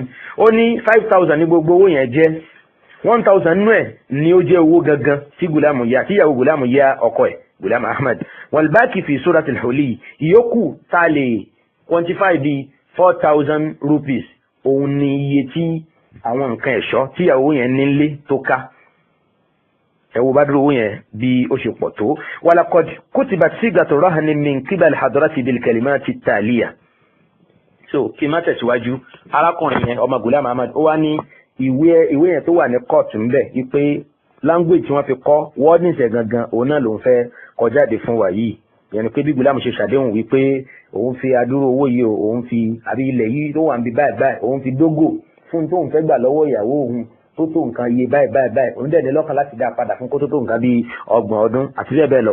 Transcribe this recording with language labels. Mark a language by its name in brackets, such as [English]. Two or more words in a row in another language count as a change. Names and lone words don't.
[Yoruba] ó ní 5,000 ní gbogbo owó yẹn jẹ́, 1,000 nù ẹ̀ ni ó jẹ́ owó gangan tí Ghulam yá, tí ìyàwó Ghulam yá ọkọ ẹ̀ Ghulam Ahmad. [Arabic] والباقي في صورة حلي, [Yoruba] ìyókù tá a lè quantify di 4,000 rupees. òun ni iye tí àwọn nǹkan ẹ̀ṣọ́ tí ìyàwó yẹn nílé tó ká. ẹ wo bá dúró owó yẹn bí ó ṣe pọ̀ tó. [Arabic] ولقد كتبت صيغة الرهن من قبل حضرته بالكلمات التالية. [Yoruba] so kí n má tẹ̀síwájú, arákùnrin yẹn ọmọ Ghulam Ahmad ó wá ní ìwé yẹn tó wà ní court ń bẹ̀ wípé language tí wọ́n fi kọ́ wordings ẹ̀ gangan òun náà ló ń fẹ́ kọjáde fún wa yìí. ìyẹn ni pé bí Ghulam ṣe ṣàdéhùn wípé òun fi adúrú owó yìí òun fi àbí ilẹ̀ yìí tó wà ń bí báyìí òun fi dógò fún tóun fẹ́ gbà lọ́wọ́ ìyàwó òun tó tó nǹkan iye báyìí òun dẹ̀ ní lọ́kàn láti dá padà fún kó tó tó nǹkan bíi 30 ọdún àti bẹ́ẹ̀ bẹ́ẹ̀ lọ.